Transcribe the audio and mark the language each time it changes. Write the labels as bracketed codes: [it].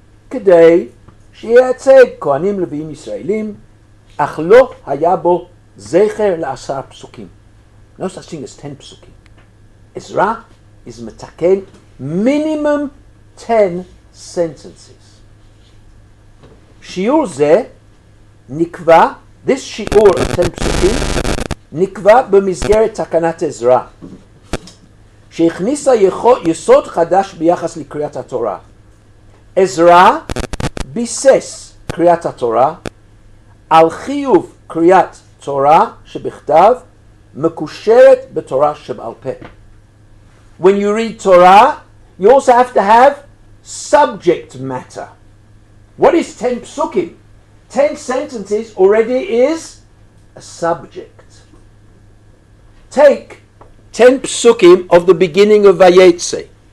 [he] כדי שייצג כהנים לוויים ישראלים, אך לא היה בו זכר ל10 פסוקים. [en] No such thing as 10 פסוקים. Ezra is מתקן minimum 10 sentences. [he] שיעור זה נקבע, this שיעור of 10 פסוקים, נקבע במסגרת תקנת עזרא, שהכניסה יסוד חדש ביחס לקריאת התורה. עזרא ביסס קריאת התורה על חיוב קריאת תורה שבכתב מקושרת בתורה שבעל פה. [en] When you read Torah, you also have to have subject matter. What is 10 psukim? 10 sentences already is a subject. Take 10 psukim of the beginning of Vayetze.